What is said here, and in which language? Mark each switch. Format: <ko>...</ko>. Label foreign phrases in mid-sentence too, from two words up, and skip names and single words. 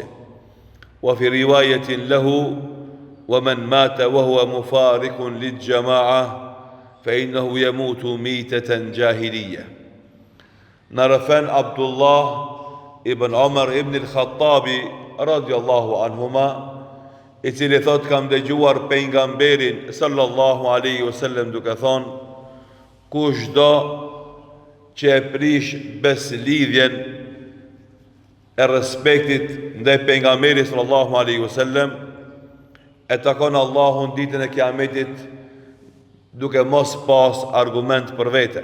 <ar>وفي رواية له: ومن مات وهو مفارق للجماعة فإنه يموت ميتة جاهلية. نرفان عبد الله ابن عمر بن الخطاب رضي الله عنهما,</ar> <sq>i cili thot: kam dëgjuar pejgamberin</sq> <ar>صلى الله عليه وسلم</ar> <sq>duke thonë: kushdo që e prish beslidhjen e respektit ndaj pejgamberit</sq> <ar>صلى الله عليه وسلم,</ar> <sq>e takon Allahun ditën e Kiametit duke mos pas argument për vete.</sq>